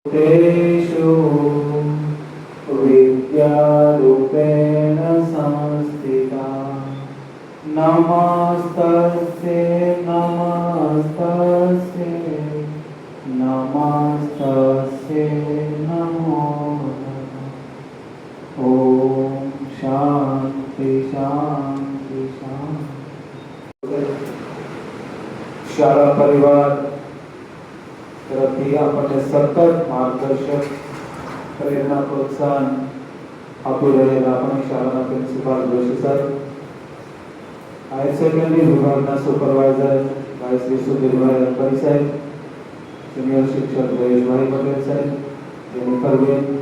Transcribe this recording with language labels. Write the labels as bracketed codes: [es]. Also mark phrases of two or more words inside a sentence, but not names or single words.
[sa] तेषु विद्यारूपेण संस्थिता नमस्तस्यै नमस्तस्यै नमस्तस्यै नमो नमः। ओम शांति शांति शांति। [gu] શાળા પરિવાર तरफથી આપણને સતત માર્ગદર્શક પ્રેરણા પ્રોત્સાહન આપી રહેલા આપણી શાળાના પ્રિન્સિપાલ જોશી સર, હાયર સેકન્ડરી વિભાગના સુપરવાઇઝર ભાઈ શ્રી સુધીરભાઈ અંકરી સાહેબ, સિનિયર શિક્ષક જયેશભાઈ પટેલ સાહેબ, જેનિફરબેન